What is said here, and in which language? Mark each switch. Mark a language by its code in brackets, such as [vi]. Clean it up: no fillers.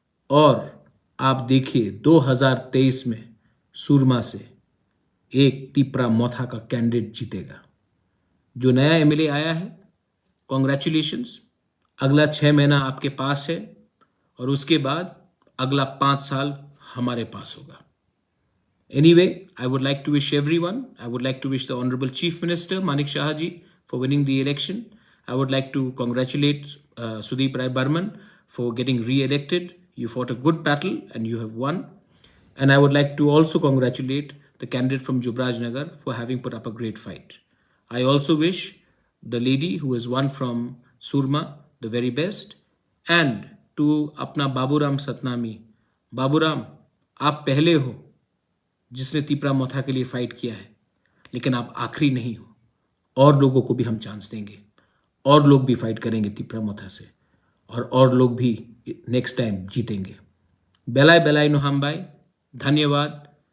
[hi] और आप देखिए 2023 में सुरमा से एक तिप्रा मोथा का कैंडिडेट जीतेगा। जो नया एमएलए आया है, कॉन्ग्रेचुलेशंस। अगला 6 महीना आपके पास है और उसके बाद अगला 5 साल हमारे पास होगा। [en] Anyway, I would like to wish everyone, I would like to wish the Honorable Chief Minister Manik Shah ji for winning the election. I would like to congratulate Sudeep Rai Burman for getting re-elected. You fought a good battle and you have won. And I would like to also congratulate the candidate from Jubraj Nagar for having put up a great fight. I also wish the lady who has won from Surma the very best. And to [hi] अपना बाबूराम सतनामी, बाबूराम, आप पहले हो जिसने तिप्रा मोथा के लिए fight किया है, लेकिन आप आखिरी नहीं हो। और लोगों को भी हम चांस देंगे, और लोग भी फाइट करेंगे तिप्रा मोथा से। और लोग भी नेक्स्ट टाइम जीतेंगे। बेलाय बेलाय नो हम भाई, धन्यवाद।